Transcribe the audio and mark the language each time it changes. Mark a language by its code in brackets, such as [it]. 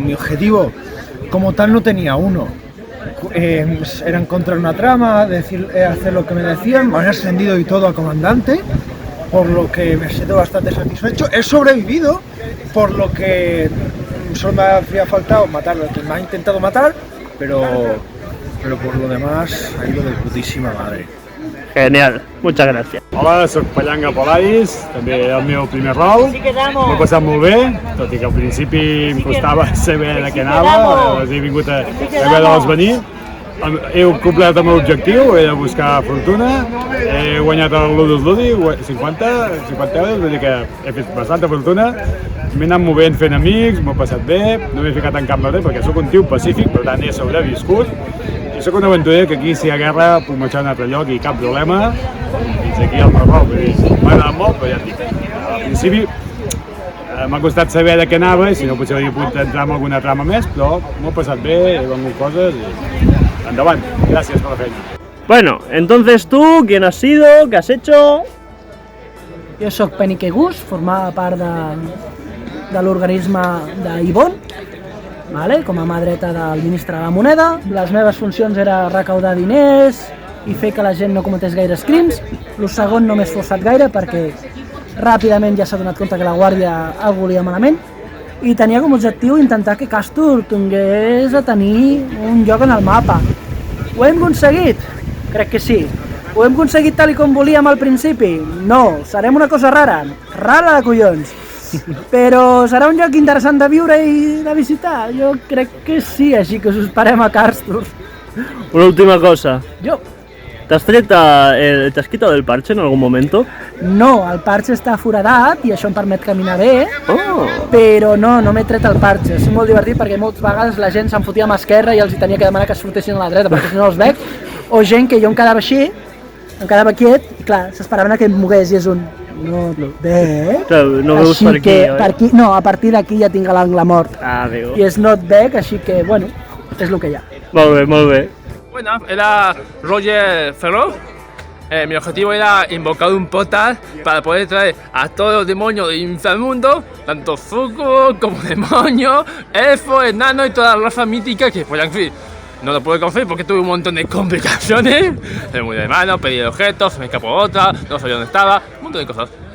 [es] Mi objetivo como tal no tenía uno. Era encontrar una trama, hacer lo que me decían, me han ascendido y todo a comandante, por lo que me siento bastante satisfecho. He sobrevivido, por lo que solo me había faltado matar al que me ha intentado matar, pero por lo demás ha ido de putísima madre. Genial, muchas gràcies. [ca] Hola, soc Pallanga Polais, també el meu primer rol. M'ho he passat molt bé, tot i que al principi em costava saber de què anava, he vingut a veure-los venir. He complert el meu objectiu, he de buscar fortuna, he guanyat el Ludus Ludi, 50 euros, vull dir que he fet bastanta fortuna. M'he anat movent fent amics, m'ho he passat bé, no m'he ficat en cap merder perquè sóc un tio pacífic, per tant he sobreviscut. I sóc un aventurer que aquí si hi ha guerra puc marxar a un altre lloc i cap problema. Fins aquí el meu rol, m'ha agradat molt, però ja et dic. Al principi m'ha costat saber de què anava i si no potser hauria pogut entrar en alguna trama més, però m'ho he passat bé, he vengut coses i endavant. Gràcies per la feina. [es] Bueno, entonces tú, ¿quién has sido? ¿Qué has hecho? [ca] Jo soc Penique Gus, formava part de l'organisme d'Ibon, com a mà dreta del ministre de la Moneda. Les meves funcions era recaudar diners i fer que la gent no cometés gaires crims. El segon no m'he esforçat gaire perquè ràpidament ja s'ha donat compte que la Guàrdia el volia malament i tenia com a objectiu intentar que Castur tingués a tenir un lloc en el mapa. Ho hem aconseguit? Crec que sí. Ho hem aconseguit tal com volíem al principi? No. Serem una cosa rara? Rara de collons. Però serà un lloc interessant de viure i de visitar? Jo crec que sí, així que us esperem a Castur. Una última cosa. Jo. [es] ¿Te has quitado el parche en algún momento? [ca] No, el parche està foradat i això em permet caminar bé, però no m'he tret el parche. És molt divertit perquè moltes vegades la gent se'n fotia a mà esquerra i els tenia que demanar que es fotessin a la dreta perquè si no els veig, o gent que jo em quedava així, em quedava quiet i clar, s'esperaven que em mogués i és un... No veig. No veus per aquí, no, a partir d'aquí ja tinc l'angle mort. [es] Amigo. [ca] I és no et veig, així que, bueno, és el que hi ha. Molt bé, molt bé. [es] Buenas, era Roger Ferro. Mi objetivo era invocar un portal para poder traer a todos los demonios del inframundo, tanto Fuku como demonios, elfos, enanos y todas las razas míticas que fueran free. No lo pude conseguir porque tuve un montón de complicaciones. Se me murió de mano, pedí objetos, se me escapó otra, no sabía dónde estaba, un montón de cosas.